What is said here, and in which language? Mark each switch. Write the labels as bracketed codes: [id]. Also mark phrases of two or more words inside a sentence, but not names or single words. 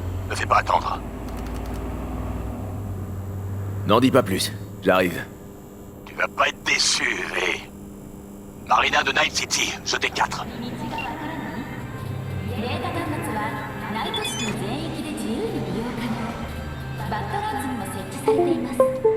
[fr] Me fais pas attendre. N'en dis pas plus. J'arrive. Tu vas pas être déçu, V. Marina de Night City, je t'ai 4. [ja] データ端末はナイトシティ全域で自由に利用可能。バッドランズにも設置されています。